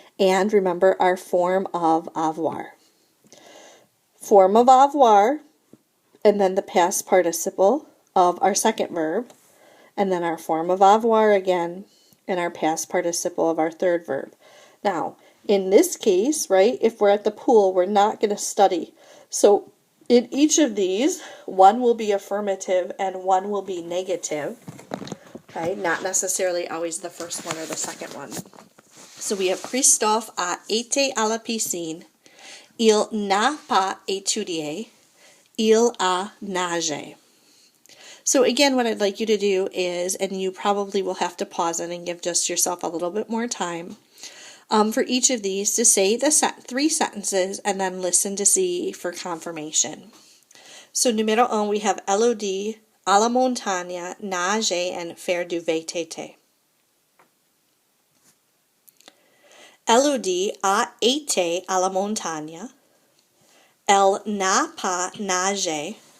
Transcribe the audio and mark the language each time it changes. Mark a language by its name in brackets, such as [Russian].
[English] And remember our form of avoir. Form of avoir, and then the past participle of our second verb, and then our form of avoir again, and our past participle of our third verb. Now, in this case, right, if we're at the pool, we're not going to study. So in each of these, one will be affirmative and one will be negative, right? Not necessarily always the first one or the second one. So we have [French] Christophe a été à la piscine. Il n'a pas étudié. Il a nagé. [English] So again, what I'd like you to do is, and you probably will have to pause it and give just yourself a little bit more time, for each of these to say the 3 sentences and then listen to see for confirmation. So numéro 1, we have Elodie [French] à la montagne, nager, [English] and [French] faire du VTT. Elodie a été à la montagne. Elle n'a pas nagé.